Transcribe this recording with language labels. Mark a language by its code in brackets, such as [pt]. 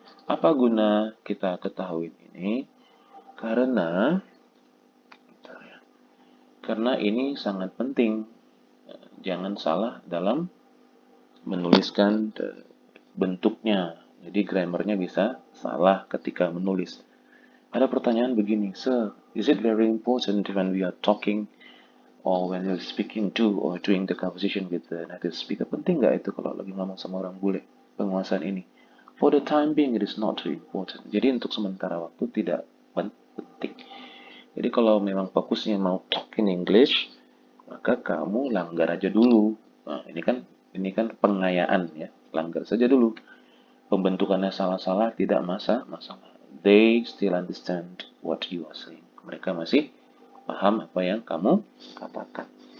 [id] Apa guna kita ketahui ini? Karena ini sangat penting. Jangan salah dalam menuliskan bentuknya. Jadi grammarnya bisa salah ketika menulis. Ada pertanyaan begini, [en] Sir, is it very important when we are talking or when you're speaking to or doing the conversation with the native speaker? [id] Penting nggak itu kalau lagi ngomong sama orang bule penguasaan ini? [en] For the time being, it is not very important. [id] Jadi untuk sementara waktu tidak penting. Jadi kalau memang fokusnya mau [en] talk in English, [id] maka kamu langgar aja dulu. Nah, ini kan pengayaan ya, langgar saja dulu. Pembentukannya salah-salah tidak masalah. [en] They still understand what you are saying. [id] Mereka masih paham apa yang kamu katakan.